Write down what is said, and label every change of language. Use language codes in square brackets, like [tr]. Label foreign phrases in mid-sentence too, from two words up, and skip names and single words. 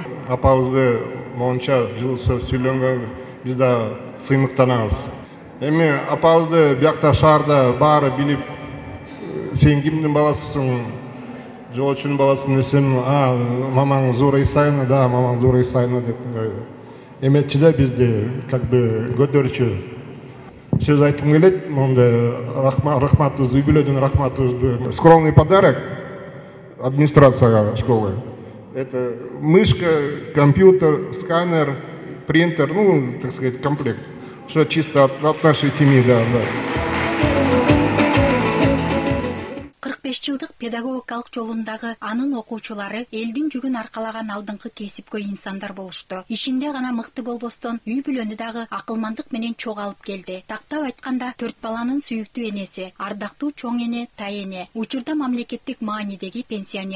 [ky] Апабызды монча жыл сүйлөнгөнгө биз да сыймыктанабыз. Эми апабызды биякта шаарда баары билип, сен кимдин баласысың, жолчунун баласысың десем, мамаң Зура Исаевна, да, мамаң Зура Исаевна деп эметчи да бизди [ru] как бы [ky] көтөрчү. Сөз айткым келет, монда рахматыбызды, үй бүлөдүн рахматыбызды. [ru] Скромный подарок администрацияга школы. Это мышка, компьютер, сканер, принтер, ну, так сказать, комплект. Что чисто от нашей семьи, да. [ky] 45 жылдык педагогикалык жолундагы анын окуучулары элдин жүгүн аркалаган алдыңкы кесипкөй инсандар болушту. Ишинде гана мыкты болбостон, үй бүлөнү дагы акылмандык менен чогалып келди. Тактап айтканда 4 баланын сүйүктүү энеси, ардактуу чоң эне, тайэне, учурда мамлекеттик маанидеги пенсионер.